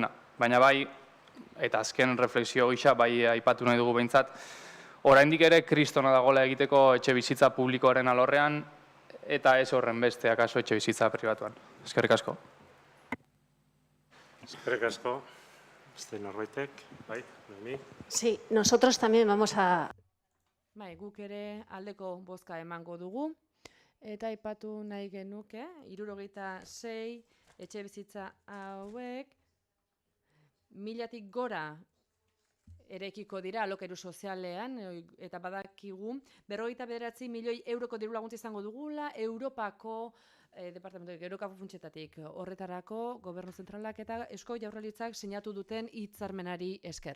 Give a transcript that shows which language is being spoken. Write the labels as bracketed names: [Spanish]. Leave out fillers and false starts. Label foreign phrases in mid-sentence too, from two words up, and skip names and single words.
[Basque] Baina bai, eta azken refleksio gisa, bai aipatu nahi dugu behintzat, oraindik ere kristona dagoela egiteko etxe bizitza publikoaren alorrean, eta ez horren beste, akaso etxe bizitza pribatuan. Eskerrik asko. Eskerrik asko. Beste norbaitek, bai, Noemi. [Spanish] Sí, nosotros también vamos a... [Basque] Bai, guk ere aldeko bozka emango dugu, eta aipatu nahi genuke, 76 etxe bizitza hauek 1000-tik gora erekiko dira alokairu sozialean, eta badakigu 59 milioi euroko diru laguntza izango dugula, Europako Europako funtsetatik horretarako Gobernu Zentralak eta Eusko Jaurlaritzak sinatu duten hitzarmenari esker.